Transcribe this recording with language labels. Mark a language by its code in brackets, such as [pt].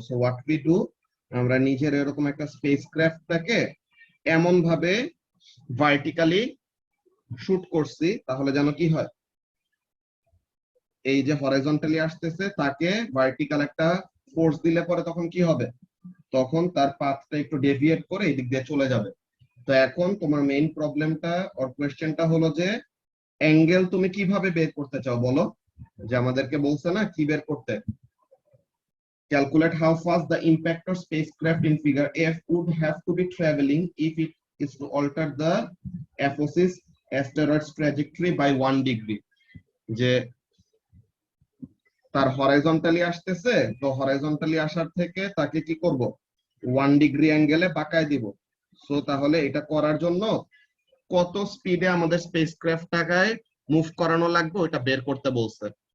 [en] so what we do, [bn] আমরা নিজের এরকম একটা স্পেসক্রাফটটাকে এমন ভাবে ভার্টিক্যালি শুট করছি, তাহলে যেন কি হয়, এই যে হরাইজন্টালি আসতেছে তাকে ভার্টিক্যাল একটা ফোর্স দিলে পরে তখন কি হবে, তখন তার পাথটা একটু ডেভিয়েট করে এই দিক দিয়ে চলে যাবে। তো এখন তোমার মেইন প্রবলেমটা অর কোয়েশ্চেনটা হলো যে অ্যাঙ্গেল তুমি কিভাবে বের করতে [en] চাও বলো, যে আমাদেরকে বলছে না কি বের করতে, calculate how fast the impactor spacecraft in figure F would have to be traveling if it is to alter the Apophis asteroid's trajectory by 1 degree। [bn] যে তার হরাইজন্টালি আসতেছে, তো হরাইজন্টালি আসার থেকে তাকে কি করব, 1 ডিগ্রি অ্যাঙ্গেলে বাঁকায় দিব। সো তাহলে এটা করার জন্য কত স্পিডে আমাদের স্পেসক্রাফটটাকে মুভ করানো লাগবে ওটা বের করতে বলছে।